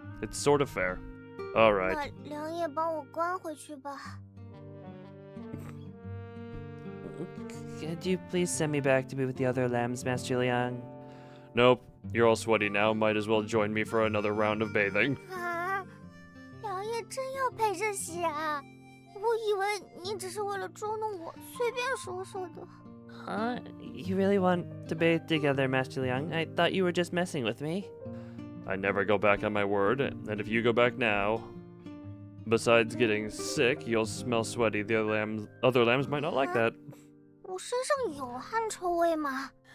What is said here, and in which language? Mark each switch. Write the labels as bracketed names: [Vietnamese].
[English] It's sort of fair. All right. [Chinese] 那良夜帮我关回去吧。 [English] Could you please send me back to be with the other lambs, Master Liang? Nope. You're all sweaty now. Might as well join me for another round of bathing. [Chinese] 啊，良夜真要陪着洗啊？我以为你只是为了捉弄我，随便说说的。 [English] Huh? You really want to bathe together, Master Liang? I thought you were just messing with me. I never go back on my word, and if you go back now, besides getting sick, you'll smell sweaty. The other lambs might not like that. [Chinese] 我身上有汗臭味吗？